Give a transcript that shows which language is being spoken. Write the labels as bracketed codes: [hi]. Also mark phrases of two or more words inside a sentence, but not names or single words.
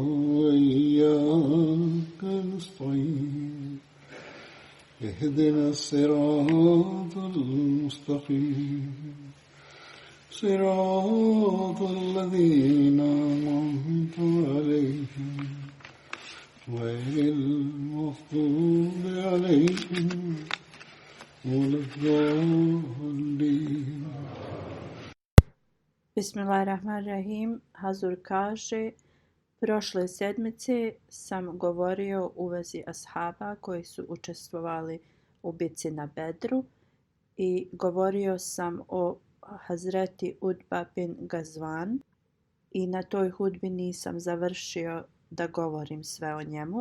[ar] وإياك نستعين اهدنا الصراط المستقيم صراط الذين أنعمت عليهم غير المغضوب عليهم ولا الضالين. Bismillahirrahmanirrahim. [bs] Hazur kaže, prošle sedmice sam govorio u vezi ashaba koji su učestvovali u bitci na Bedru i govorio sam o Hazreti Utba bin Gazvan i na toj hudbi nisam završio da govorim sve o njemu.